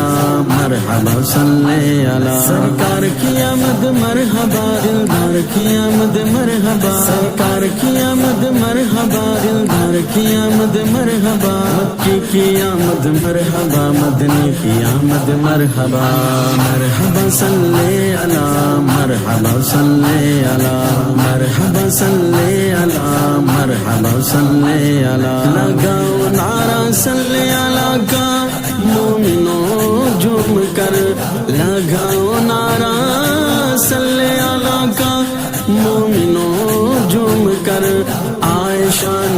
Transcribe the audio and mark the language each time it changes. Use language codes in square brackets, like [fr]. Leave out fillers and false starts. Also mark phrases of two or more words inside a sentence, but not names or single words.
[ur] مرحبا [ar] صلی علی [ur] سرکار کی آمد مرحبا دلدار کی آمد مرحبا سرکار کی آمد مرحبا دلدار کی آمد مرحبا مکی کی آمد مرحبا مدنی کی آمد مرحبا مرحبا [ar] صلی علی [ur] مرحبا [ar] صلی علی [ur] مرحبا [ar] صلی علی [ur] مرحبا [ar] صلی علی [ur] لگاؤ نعرہ [ar] صلی علی [ur] کا مومنوں جھوم کر لگاؤ نعرہ [ar] صلی علی [ur] کا مومنوں جھوم کر آئے شان